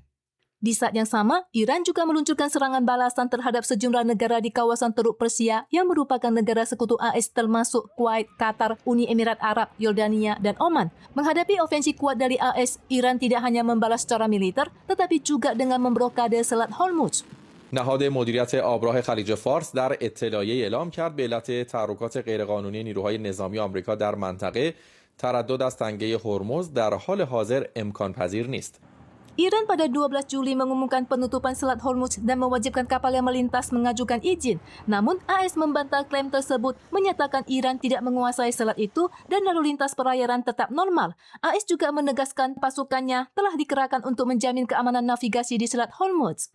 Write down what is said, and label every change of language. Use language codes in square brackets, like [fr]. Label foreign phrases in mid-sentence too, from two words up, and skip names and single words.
[id] Di saat yang sama, Iran juga meluncurkan serangan balasan terhadap sejumlah negara di kawasan Teluk Persia yang merupakan negara sekutu AS termasuk Kuwait, Qatar, Uni Emirat Arab, Yordania, dan Oman. Menghadapi ofensi kuat dari AS, Iran tidak hanya membalas secara militer, tetapi juga dengan memblokade Selat Hormuz. [fa] نهاد مدیریت آبراه خلیج فارس در اطلاعیه اعلام کرد به علت تحرکات غیرقانونی نیروهای نظامی آمریکا در منطقه تردد از تنگه هرمز در حال حاضر امکان پذیر نیست. [id] Iran pada 12 Juli mengumumkan penutupan Selat Hormuz dan mewajibkan kapal yang melintas mengajukan izin. Namun, AS membantah klaim tersebut, menyatakan Iran tidak menguasai selat itu dan lalu lintas perairan tetap normal. AS juga menegaskan pasukannya telah dikerahkan untuk menjamin keamanan navigasi di Selat Hormuz.